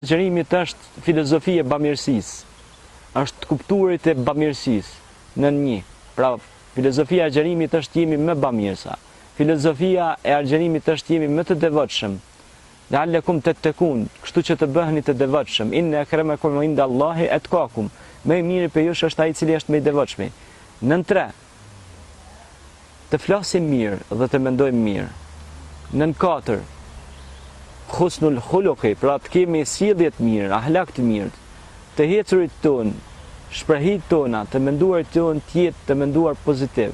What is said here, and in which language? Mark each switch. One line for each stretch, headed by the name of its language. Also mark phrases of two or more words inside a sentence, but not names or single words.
Albanian: Agjerimit është filozofia e bamirësisë, është kuptuarit e bamirësisë në një. Pra, filozofia e agjerimit është jemi më bamirësa. Filozofia e agjerimit është jemi më të devotshëm.
Arabic: لعلكم تتقون,
Albanian: kështu që të bëheni të devotshëm.
Arabic: إن أكرمكم عند الله أتقاكم.
Albanian: Më i miri për ju është ai i cili është më i devotshëm. Nën 3. Të flasim mirë dhe të mendojmë mirë. Nën 4.
Arabic: حسن الخلق,
Albanian: pra të kemi sjellje të mirë, ahlak të mirë, të hecurit tonë, shprehit tona, të menduarit tonë të jetë të menduar pozitiv.